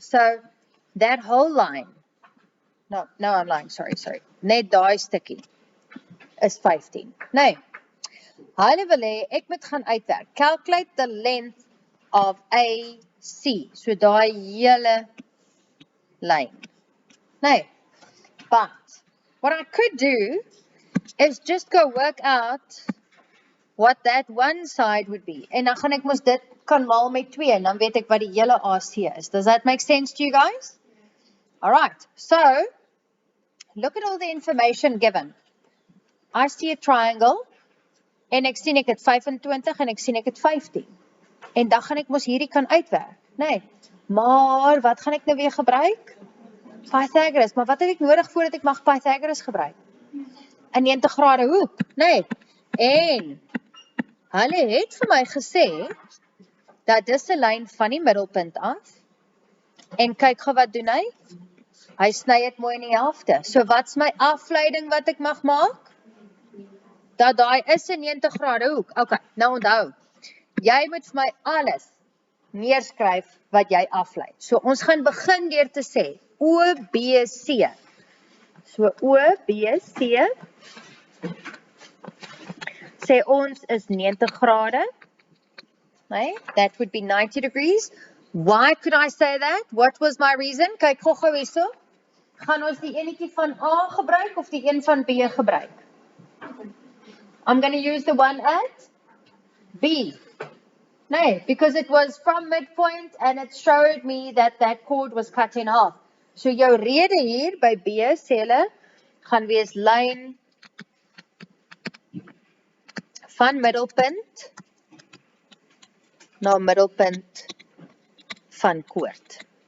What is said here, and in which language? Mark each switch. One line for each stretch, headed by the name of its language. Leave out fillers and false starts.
English: So that whole line, no I'm lying, sorry.
Afrikaans: Net daai stukkie is 15. Nee. Hulle wil hê ek moet gaan uitwerk.
English: Calculate the length of AC.
Afrikaans: So daai hele lyn. Nee.
English: But what I could do is just go work out what that one side would be.
Afrikaans: En dan gaan ek mos dit kan maal met 2 en dan weet ek wat die hele AC is.
English: Does that make sense to you guys? All right. So, look at all the information given. I see a triangle
Afrikaans: en ek sien ek het 25 en ek sien ek het 15. En dan gaan ek mos hierdie kan uitwerk, nee. Maar wat gaan ek nou weer gebruik? Pythagoras. Maar wat het ek nodig voordat ek mag Pythagoras gebruik? 'n 90 grade hoek, nee. En hulle het vir my gesê dat dis 'n lyn van die middelpunt af. En kyk gou wat doen hy? Hy sny dit mooi in die helfte. So wat's my afleiding wat ek mag maak? Dat daai is 'n 90 grade hoek. Okay, nou onthou. Jy moet vir my alles neerskryf wat jy aflei. So ons gaan begin deur te sê OBC. So OBC sê ons is 90 grade.
English: Nee, that would be 90 degrees. Why could I say that? What was my reason?
Afrikaans: Kyk gou hierso. Gaan ons die enetjie van A gebruik of die een van B gebruik?
English: I'm going to use the one at B. No, because it was from midpoint and it showed me that that chord was cut in half.
Afrikaans: So jou rede hier by B sê hulle gaan wees lyn van middelpunt na middelpunt van koord.